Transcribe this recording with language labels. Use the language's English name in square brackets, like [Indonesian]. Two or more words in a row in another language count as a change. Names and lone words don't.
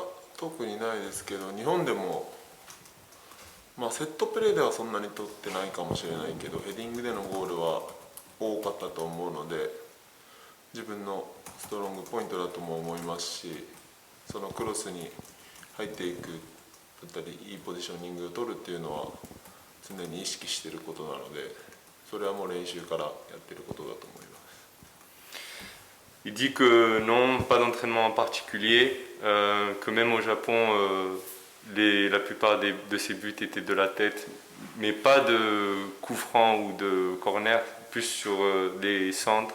[Japanese] いや特にないですけど、日本でもセットプレーではそんなに取ってないかもしれないけど、ヘディングでのゴールは多かったと思うので、自分のストロングポイントだとも思いますし、そのクロスに入っていくだったりいいポジショニングを取るっていうのは常に意識していることなので、それはもう練習からやっていることだと思います。 [French] Il dit que non, pas d'entraînement en particulier, que même au Japon, la plupart de ses buts étaient de la tête, mais pas de coup franc ou de corner, plus sur des centres.